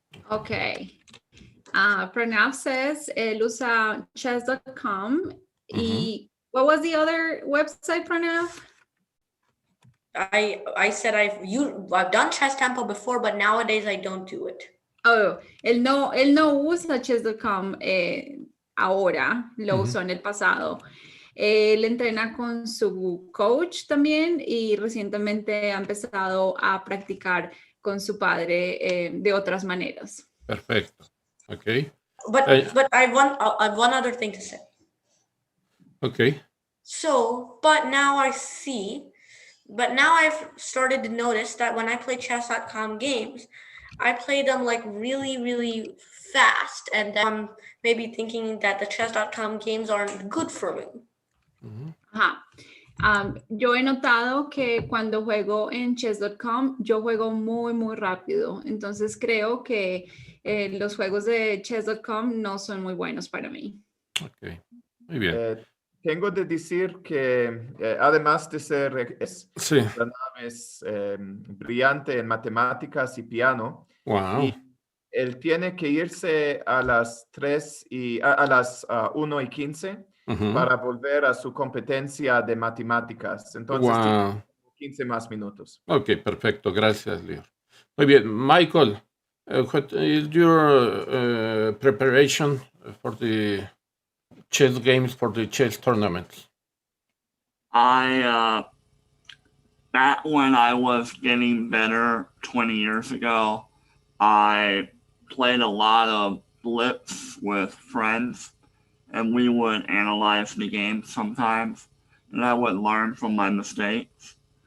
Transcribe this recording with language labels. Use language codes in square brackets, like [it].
[en] Okay. Pranav says [es] él usa [en] chess.com. Y what was the other website, Pranav? I said I've done chess tempo before, but nowadays I don't do it. [es] Oh, él no usa chess.com ahora, lo usó en el pasado. Él entrena con su coach también y recientemente ha empezado a practicar con su padre de otras maneras. Perfecto. Okay. [en] But I have one other thing to say. Okay. So, but now I've started to notice that when I play chess.com games, I play them like really, really fast, and then I'm maybe thinking that the chess.com games aren't good for me. [es] Yo he notado que cuando juego en chess.com, yo juego muy, muy rápido. Entonces creo que los juegos de chess.com no son muy buenos para mí. Ok, muy bien. Tengo de decir que además de ser brillante en matemáticas y piano, [en] Wow. [es] y él tiene que irse a las 1:15 para volver a su competencia de matemáticas. Entonces, tiene 15 más minutos. Ok, perfecto. Gracias, Leo. Muy bien. [en] Michael, what is your preparation for the chess games, for the chess tournaments? Back when I was getting better 20 years ago, I played a lot of Blitz with friends, and we would analyze the game sometimes, and I would learn from my mistakes.